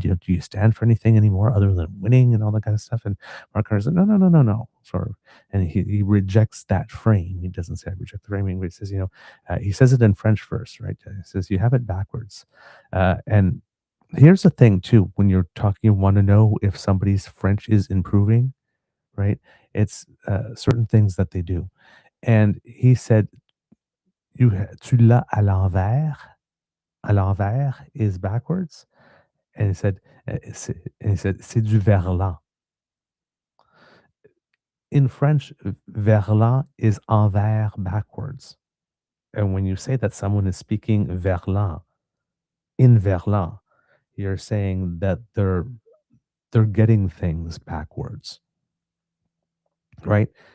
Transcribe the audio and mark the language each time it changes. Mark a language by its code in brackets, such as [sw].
[en] Do you stand for anything anymore other than winning and all that kind of stuff? And Mark Carney said, no, no, no, no, no, sort of, and he rejects that frame. He doesn't say I reject the framing, but he says, he says it in French first, right? He says you have it backwards, and here's the thing too, when you're talking, you want to know if somebody's French is improving, right? It's certain things that they do. And he said, [fr] tu l'as à l'envers. À l'envers [en] is backwards. And he said, [fr] c'est du verlan. [en] In French, verlan is envers backwards. And when you say that someone is speaking verlan, in verlan, you're saying that they're getting things backwards, right?